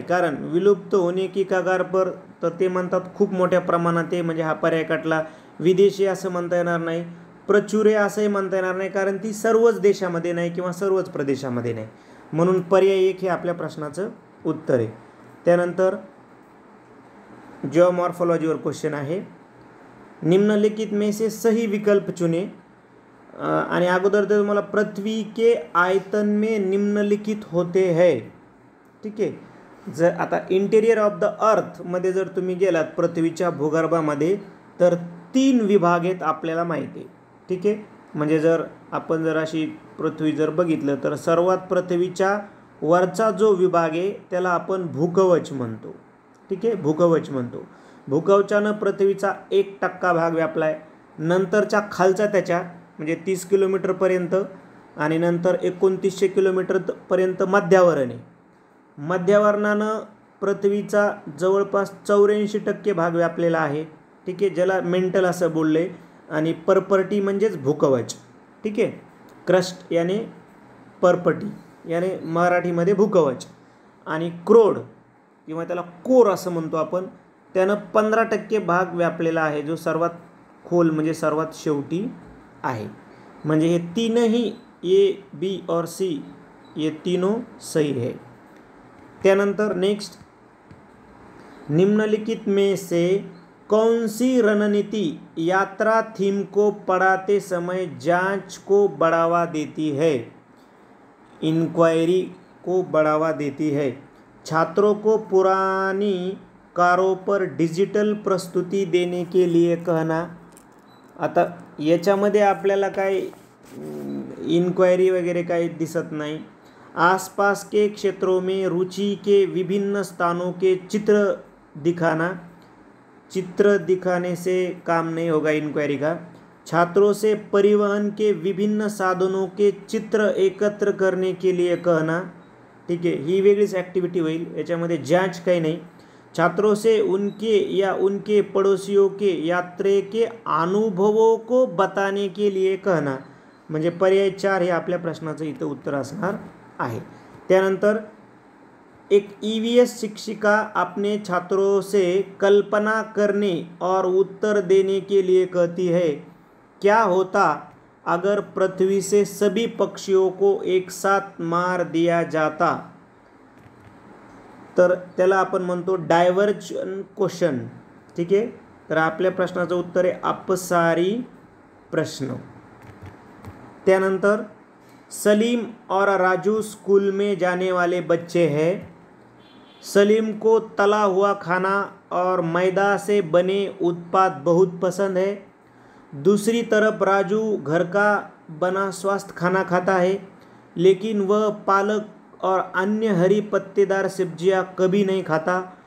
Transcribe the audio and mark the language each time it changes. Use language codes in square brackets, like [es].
[mr] कारण [hi] विलुप्त होणे की कगार पर, [mr] तर ते म्हणतात खूप मोठ्या प्रमाणात आहे, म्हणजे हा पर्याय कटला. विदेशी असं म्हणता येणार नाही. प्रचुर आहे असंही म्हणता येणार नाही, कारण ती सर्वच देशामध्ये नाही किंवा सर्वच प्रदेशामध्ये नाही. म्हणून पर्याय 1 हे आपल्या प्रश्नाचं उत्तर आहे. त्यानंतर जिओमॉर्फोलॉजीवर क्वेश्चन आहे. [hi] निम्नलिखित में से सही विकल्प चुने. [mr] आणि अगोदर तर तुम्हाला [hi] पृथ्वी के आयतन में निम्नलिखित होते है. [mr] ठीक आहे, जर आता इंटेरियर ऑफ द अर्थ मध्ये जर तुम्ही गेलात पृथ्वीच्या भूगर्भामध्ये, तर 3 विभाग आहेत आपल्याला माहिती आहे. ठीक आहे, म्हणजे जर आपण जर अशी पृथ्वी जर बघितलं तर सर्वात पृथ्वीच्या वरचा जो विभाग आहे त्याला आपण भूकवच म्हणतो. ठीक आहे, भूकवच म्हणतो. भूकवचानं पृथ्वीचा 1% भाग व्यापलाय. नंतरच्या खालचा त्याच्या म्हणजे 30 किलोमीटरपर्यंत आणि नंतर 2900 किलोमीटरपर्यंत मध्यावरण आहे. मध्यावरणानं पृथ्वीचा जवळपास 84% भाग व्यापलेला आहे. ठीक आहे, ज्याला मेंटल असं बोलले. आणि परपटी म्हणजेच भूकवच. ठीक आहे, क्रस्ट याने परपटी याने मराठीमध्ये भूकवच. आणि क्रोड किंवा त्याला कोर असं म्हणतो आपण, त्यानं 15% भाग व्यापलेला आहे, जो सर्वात खोल म्हणजे सर्वात शेवटी आहे. म्हणजे हे तीनही [hi] ए बी और सी ये तीनों सही है. त्यानंतर नेक्स्ट, निम्नलिखित में से कौन सी रणनीति यात्रा थीम को पढ़ाते समय जांच को बढ़ावा देती है. इंक्वायरी को बढ़ावा देती है. छात्रों को पुरानी कारों पर डिजिटल प्रस्तुति देने के लिए कहना. [mr] आता याच्यामध्ये आपल्याला काय इन्क्वायरी वगैरे काही दिसत नाही. [hi] आसपास के क्षेत्रों में रुचि के विभिन्न स्थानों के चित्र दिखाना. चित्र दिखाने से काम नहीं होगा इन्क्वायरी का. छात्रों से परिवहन के विभिन्न साधनों के चित्र एकत्र करने के लिए कहना. [mr] ठीक आहे, ही वेगळीच ॲक्टिव्हिटी होईल, याच्यामध्ये जांच काही नाही. [hi] छात्रों से उनके या उनके पड़ोसियों के यात्रे के अनुभवों को बताने के लिए कहना. [mr] म्हणजे पर्याय 4 हे आपल्या प्रश्नाचं इथं उत्तर असणार आहे. [hi] त्यानंतर एक ईवीएस शिक्षिका अपने छात्रों से कल्पना करने और उत्तर देने के लिए कहती है, क्या होता अगर पृथ्वी से सभी पक्षियों को एक साथ मार दिया जाता. [mr] तर त्याला आपण म्हणतो डायव्हर्जन क्वेश्चन. ठीक आहे. तर आपल्या प्रश्नाचं उत्तर आहे अपसारी प्रश्न. [hi] त्यानंतर सलीम और राजू स्कूल में जाने वाले बच्चे हैं. सलीम को तला हुआ खाना और मैदा से बने उत्पाद बहुत पसंद है. दूसरी तरफ राजू घर का बना स्वस्थ खाना खाता है, लेकिन वह पालक और अन्य हरी पत्तेदार सब्जियां कभी नहीं खाता.